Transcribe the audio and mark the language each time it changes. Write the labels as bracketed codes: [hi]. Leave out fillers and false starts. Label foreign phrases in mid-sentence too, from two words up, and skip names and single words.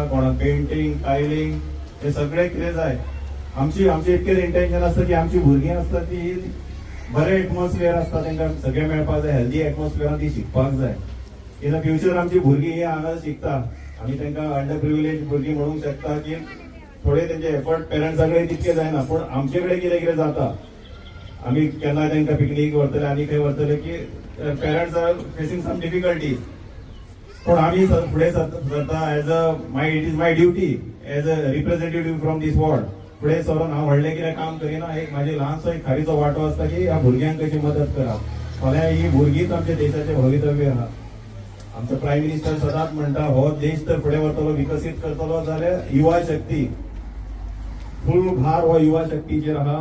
[kok] कोणाक पेंटिंग, टायलिंग हे सगळे कितें जाय. आमचे इतकेच इंटेन्शन असतं की आमची भुरगीं असतात ती बरें एटमॉस्फियर असता, तांकां सगळें मेळपाक जाय, हेल्दी एटमॉस्फियरान ती शिकपाक जाय. [en] in the future [kok] आमची भुरगीं ही हांगा शिकता, आमी तांकां [en] under privilege [kok] भुरगीं म्हणूंक शकता की थोडे तेंचे एफर्ट पेरंट्साकडे तितके जायना, पूण आमचे कडेन कितें जाता, आमी केन्ना तांकां पिकनीक व्हरतले आनी खंय व्हरतले की [en] parents are facing some difficulties. [mr] पण आम्ही पुढे सरता [en] as a it is my duty as a representative from this ward. [kok] पुढे सरून हांव व्हडलें कितें काम करिना, एक म्हाजी ल्हानसो एक खारीचो वांटो आसता की ह्या भुरग्यांक कशी मदत करप. फाल्यां ही भुरगींच आमच्या देशाचें भवितव्य आहा. आमचो [en] prime minister [kok] सदांच म्हणटा हो देश तर फुडें व्हरतलो, विकसीत करतलो जाल्यार युवा शक्ती, फूल भार हो युवा शक्तीचेर आहा.